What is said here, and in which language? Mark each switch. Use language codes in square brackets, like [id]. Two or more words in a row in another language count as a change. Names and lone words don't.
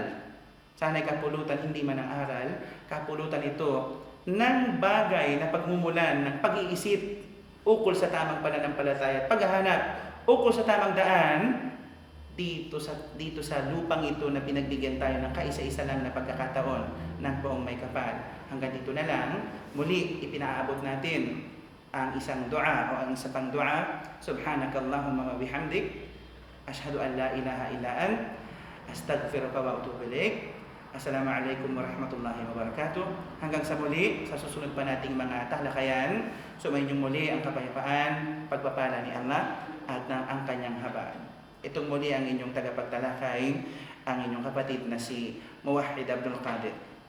[tl] Sana'y kapulutan, hindi man ang aral. Kapulutan ito ng bagay na pagmumulan, ng pag-iisip ukol sa tamang pananampalataya at paghahanap ukol sa tamang daan dito sa lupang ito na pinagbigyan tayo ng kaisa-isa lang na pagkakataon ng poong may kapal. Hanggang dito na lang. Muli, ipinaabot natin ang isang dua o ang isa pang dua. [ar] سبحانك اللهم وبحمدك، أشهد أن لا إله إلا أنت، أستغفرك وأتوب إليك. السلام عليكم ورحمة الله وبركاته. [tl] Hanggang sa muli, sa susunod pa nating mga talakayan, sumayin muli ang kapayapaan, pagpapala ni Allah at ang kanyang habaan. Itong muli ang inyong tagapagtalakay, ang inyong kapatid na si Muwahhid Abdul Qadir.